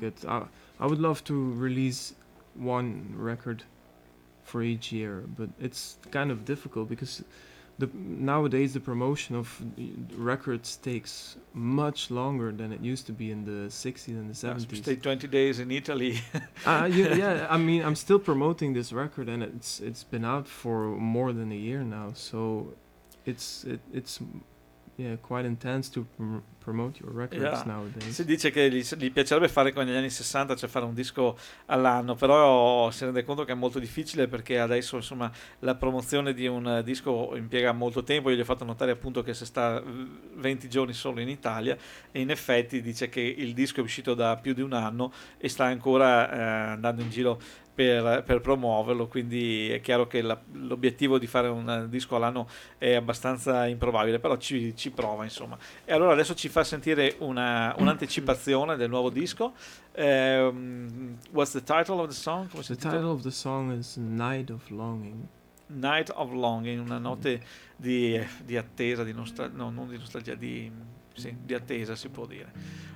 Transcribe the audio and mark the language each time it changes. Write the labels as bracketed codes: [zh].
[en] It's I would love to release one record for each year, but it's kind of difficult because nowadays the promotion of records takes much longer than it used to be in the 60s and the 70s. You stay 20 days in Italy. I mean, I'm still promoting this record, and it's been out for more than a year now, so it's quite intense to promote your records nowadays. [it] Si dice che gli piacerebbe fare come negli anni 60, cioè fare un disco all'anno, però si rende conto che è molto difficile, perché adesso, insomma, la promozione di un disco impiega molto tempo. Io gli ho fatto notare, appunto, che se sta 20 giorni solo in Italia, e in effetti dice che il disco è uscito da più di un anno e sta ancora andando in giro per promuoverlo, quindi è chiaro che l'obiettivo di fare un disco all'anno è abbastanza improbabile, però ci prova, insomma. E allora adesso ci fa sentire un'anticipazione del nuovo disco. [en] What's the title of the song? Come the title of the song is Night of Longing. [it] Night of Longing, una notte di attesa, di nostalgia, di attesa si può dire.